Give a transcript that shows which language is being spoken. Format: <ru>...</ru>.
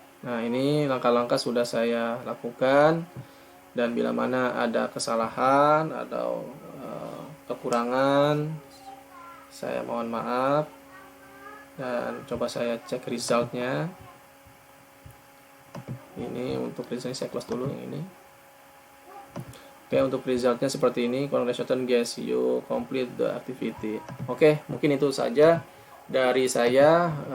<id>Nah, ini langkah-langkah sudah saya lakukan, dan bila mana ada kesalahan atau kekurangan, saya mohon maaf. Dan coba saya cek resultnya. Ini untuk resultnya saya close dulu yang ini. Oke, untuk resultnya seperti ini.</id> <en>Congratulations guys, you complete the activity.</en> <id>Oke, mungkin itu saja dari saya.</id>